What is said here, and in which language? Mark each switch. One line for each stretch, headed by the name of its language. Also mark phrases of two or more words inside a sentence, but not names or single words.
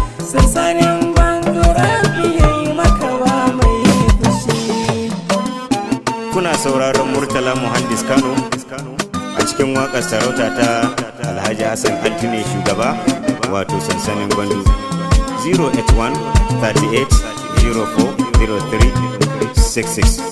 Hausa: Sansanin Gwandu Rabi ya yi maka wa mai fushi. Kuna sauraron Murtala Muhandis Kano a cikin waƙar sarauta ta Alhaji Hassan Altine shugaba, wato Sansanin Gwandu. Zero eight one thirty eight zero four zero three six six.